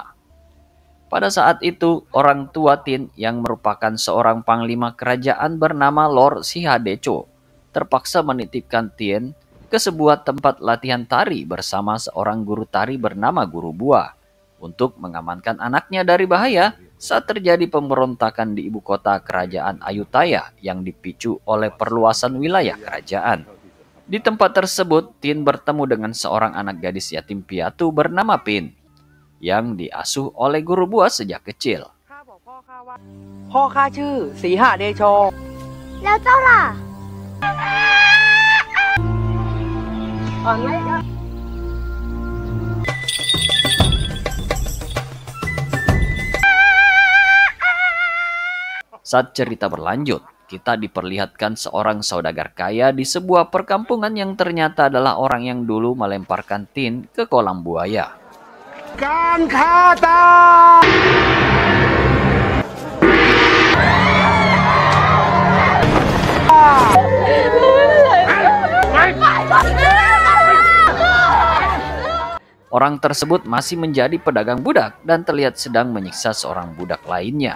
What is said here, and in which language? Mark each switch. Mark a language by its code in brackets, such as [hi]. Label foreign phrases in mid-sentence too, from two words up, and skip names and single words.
[id] Pada saat itu, orang tua Tin yang merupakan seorang panglima kerajaan bernama Lord Shihadecho terpaksa menitipkan Tin ke sebuah tempat latihan tari bersama seorang guru tari bernama Guru Buah untuk mengamankan anaknya dari bahaya saat terjadi pemberontakan di ibu kota kerajaan Ayutthaya yang dipicu oleh perluasan wilayah kerajaan. Di tempat tersebut, Tin bertemu dengan seorang anak gadis yatim piatu bernama Pin yang diasuh oleh Guru Buah sejak kecil. [th] พ่อข้าชื่อสีหเดโช แล้วเจ้าล่ะ [id] Saat cerita berlanjut, kita diperlihatkan seorang saudagar kaya di sebuah perkampungan yang ternyata adalah orang yang dulu melemparkan Tin ke kolam buaya. [th] การฆ่าตาย [id] Orang tersebut masih menjadi pedagang budak dan terlihat sedang menyiksa seorang budak lainnya.